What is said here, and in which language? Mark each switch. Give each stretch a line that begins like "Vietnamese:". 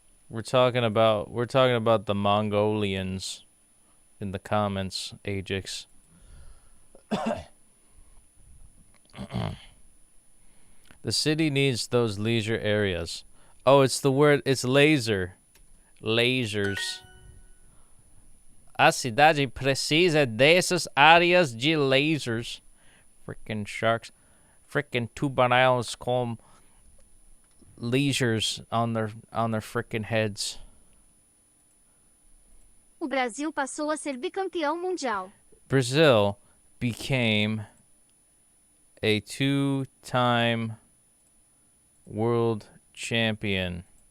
English: We're talking about the Mongolians in the comments, Ajax. The city needs those leisure areas. Oh, it's the word, it's laser. Lasers.
Portuguese: A cidade precisa dessas áreas de lasers.
English: Frickin' sharks. Frickin'
Portuguese: tubarões com
English: lasers on their frickin' heads.
Portuguese: O Brasil passou a ser bicampeão mundial.
English: Brazil became a 2-time world champion.